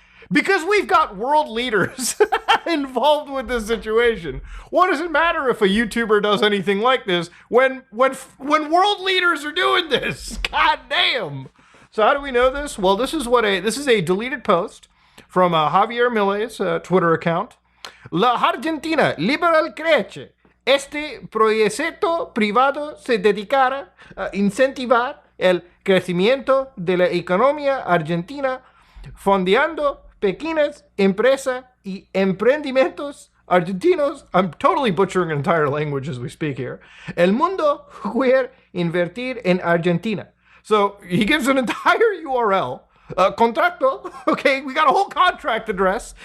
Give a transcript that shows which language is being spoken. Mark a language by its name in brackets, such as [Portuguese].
[English] Because we've got world leaders involved with this situation. What does it matter if a YouTuber does anything like this when world leaders are doing this? God damn. So how do we know this? Well, this is a deleted post from Javier Milei's Twitter account. [Spanish] La Argentina liberal crece. Este proyecto privado se dedicará a incentivar el crecimiento de la economía argentina, fondeando pequeñas empresas y emprendimientos argentinos. [English] I'm totally butchering an entire language as we speak here. [Spanish] El mundo quiere invertir en Argentina. [English] So he gives an entire URL, contrato, okay, we got a whole contract address.